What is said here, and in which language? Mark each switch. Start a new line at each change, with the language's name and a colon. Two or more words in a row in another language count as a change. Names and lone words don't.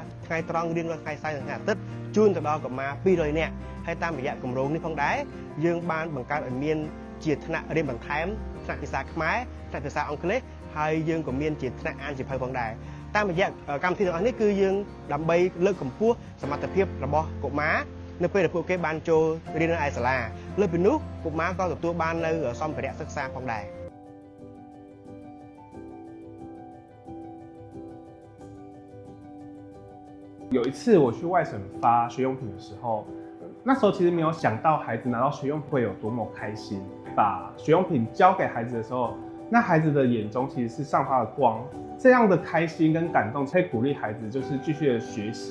Khmer: ថ្ងៃត្រង់រៀងរាល់ថ្ងៃសៅរ៍និងថ្ងៃអាទិត្យជូនទៅដល់កុមារ200នាក់ហើយតាមរយៈគម្រោងនេះផងដែរយើងបានបង្កើតឲ្យមានជាថ្នាក់រៀនបន្ថែមថ្នាក់ភាសាខ្មែរថ្នាក់ភាសាអង់គ្លេសហើយយើងក៏មានជាថ្នាក់អានសៀវភៅផងដែរតាមរយៈកម្មវិធីទាំងអស់នេះគឺយើងដើម្បីលើកកម្ពស់សមត្ថភាពរបស់កុមារនៅពេលដែលពួកគេបានចូលរៀននៅឯសាលាលើសពីនោះកុមារក៏ទទួលបាននៅសម្ភារៈសិក្សាផងដែរ
Chinese: 有一次我去外省发学用品的时候，那时候其实没有想到孩子拿到学用品会有多么开心。把学用品交给孩子的时候，那孩子的眼中其实是散发了光，这样的开心跟感动可以鼓励孩子就是继续的学习。